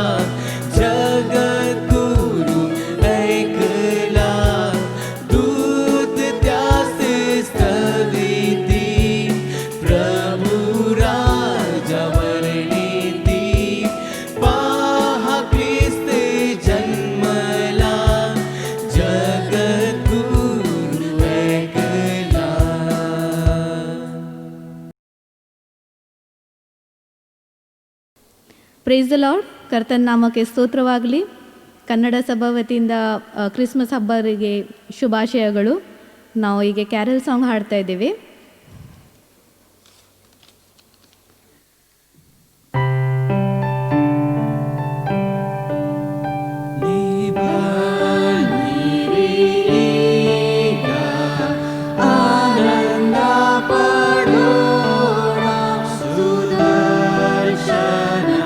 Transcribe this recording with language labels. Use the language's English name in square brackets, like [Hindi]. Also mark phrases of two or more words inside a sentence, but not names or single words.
[Marathi] जगद्गुरु ऐकला दूत त्यास स्तविती प्रभु राजा वर्णिती पहा ख्रिस्त जन्मला जगद्गुरु ऐकला. [English] Praise the Lord. [Kannada] ಕರ್ತನ ನಾಮಕ್ಕೆ ಸ್ತೋತ್ರವಾಗಲಿ. ಕನ್ನಡ ಸಭಾ ವತಿಯಿಂದ ಕ್ರಿಸ್ಮಸ್ ಹಬ್ಬರಿಗೆ ಶುಭಾಶಯಗಳು. ನಾವು ಈಗ [English] carol song [Kannada] ಹಾಡ್ತಾ ಇದ್ದೀವಿ. [Marathi] आनंद पडोरा सुदर्शन